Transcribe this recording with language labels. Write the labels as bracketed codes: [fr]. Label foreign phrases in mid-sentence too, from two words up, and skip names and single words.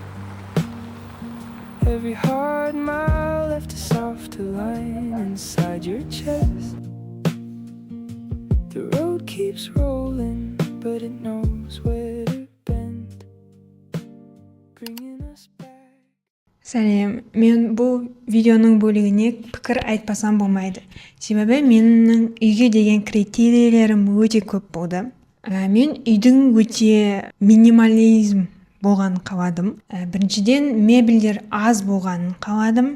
[en] Every hard mile left a softer line inside your chest. The road keeps rolling, but it knows where to bend, bringing us back. [kk] Сәлем, мен бұл видеоның бөлігіне пікір айтпасам болмайды. Себебі менің үйге деген критерийлерім өте көп болды. Мен үйдің өте минимализм болғанын қаладым. Біріншіден мебельдер аз болғанын қаладым.